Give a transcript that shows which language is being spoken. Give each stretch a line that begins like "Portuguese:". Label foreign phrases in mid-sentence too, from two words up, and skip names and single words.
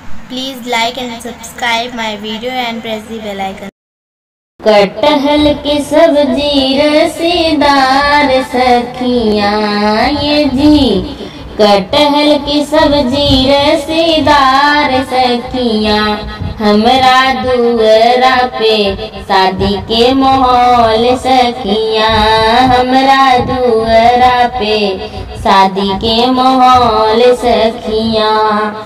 English: Please like and subscribe my video and press the bell icon.
Bhojpuri: कटहल की सब्जी रसीदार सखियाँ ये जी, कटहल की सब्जी रसीदार सखियाँ, हमरा दुअरा पे शादी के माहौल सखियाँ, हमरा दुअरा पे शादी के माहौल सखियाँ।